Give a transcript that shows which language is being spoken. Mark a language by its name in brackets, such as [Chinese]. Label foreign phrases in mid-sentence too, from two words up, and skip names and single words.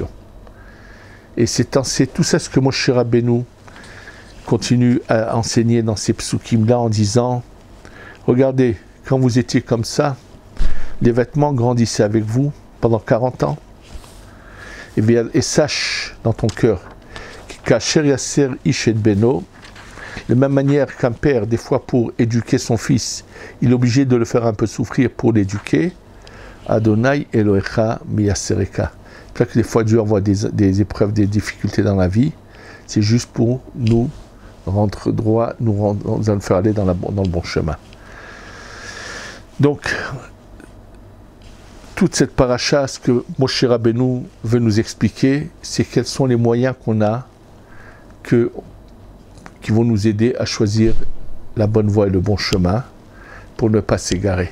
[French] Et c'est tout ça ce que Moshe Rabbeinu continue à enseigner dans ces psukim-là en disant, regardez, quand vous étiez comme ça, les vêtements grandissaient avec vous pendant 40 ans. Et sache dans ton cœur, qu' [Hebrew] אשר יסר איש את בנו, [French] de la même manière qu'un père, des fois pour éduquer son fils, il est obligé de le faire un peu souffrir pour l'éduquer. [Hebrew] ה' אלוקיך מיסרך. [French] C'est vrai que des fois Dieu envoie des épreuves, des difficultés dans la vie. C'est juste pour nous rendre droit, nous faire aller dans le bon chemin. Donc, toute cette paracha, ce que Moshe Rabbeinu veut nous expliquer, c'est quels sont les moyens qu'on a qui vont nous aider à choisir la bonne voie et le bon chemin pour ne pas s'égarer.